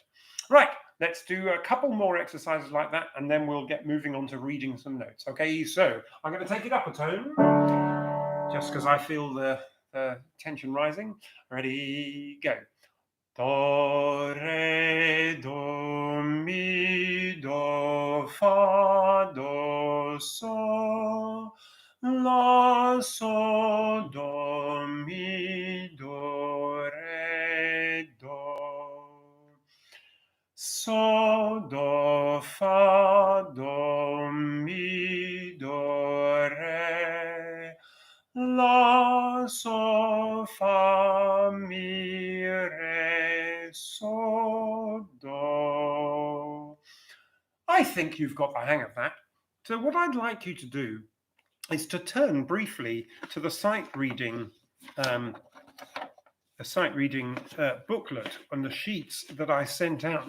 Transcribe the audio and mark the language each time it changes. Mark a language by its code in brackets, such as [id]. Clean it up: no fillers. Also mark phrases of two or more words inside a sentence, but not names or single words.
[en] Right, let's do a couple more exercises like that, and then we'll get moving on to reading some notes. Okay, so I'm going to take it up a tone, just because I feel the tension rising. Ready, go. Do, re, do, mi, do, fa, do, sol, la, sol, do, mi, do, re, do, sol, do, fa, do, mi, do, re, la, sol, fa, mi, re, sol, do. I think you've got the hang of that. So what I'd like you to do is to turn briefly to the sight reading booklet on the sheets that I sent out.